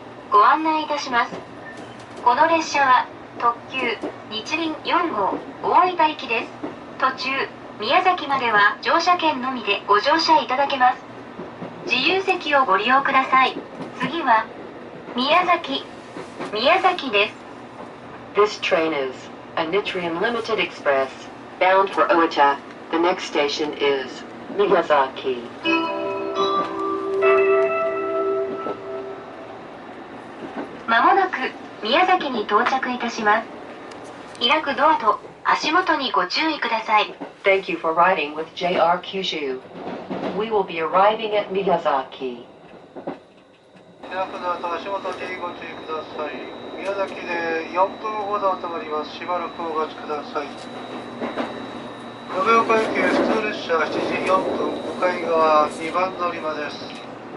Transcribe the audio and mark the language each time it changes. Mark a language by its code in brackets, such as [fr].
[ja] ご案内いたします。この列車は特急日輪4号大分行きです。途中宮崎までは乗車券のみでご乗車いただけます。自由席をご利用ください。次は宮崎です。 [en] This train is a Nitrian Limited Express bound for Owita. The next station is Miyazaki. [ja] まもなく宮崎に到着いたします。開くドアと足元にご注意ください。 [en] Thank you for riding with JR Kyushu. We will be arriving at Miyazaki. [ja] 開くドアと足元にご注意ください。宮崎で4分ほど止まります。しばらくお待ちください。延岡駅普通列車7時4分、向かい側2番乗り場です。